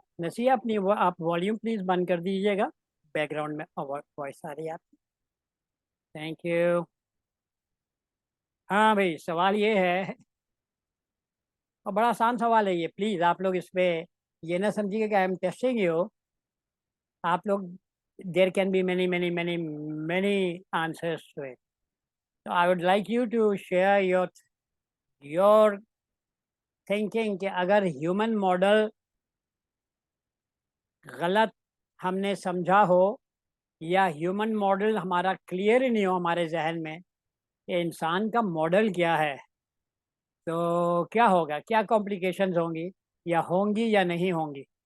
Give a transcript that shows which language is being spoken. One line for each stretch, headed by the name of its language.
Urdu: نسیہ اپنی آپ volume please بند کر دیجیے گا، بیک گراؤنڈ میں وائس آ رہی ہے آپ کی. Thank you. ہاں بھائی سوال یہ ہے، اور بڑا آسان سوال ہے یہ، پلیز آپ لوگ اس پہ یہ نہ سمجھیے کہ
English: I am testing you.
Urdu: آپ لوگ
English: there can be many answers to it. So I would like you to share your thinking
Urdu: کہ اگر ہیومن ماڈل غلط ہم نے سمجھا ہو یا ہیومن ماڈل ہمارا کلیئر ہی نہیں ہو ہمارے ذہن میں کہ انسان کا ماڈل کیا ہے، تو کیا ہوگا، کیا کمپلیکیشنز ہوں گی یا نہیں ہوں گی؟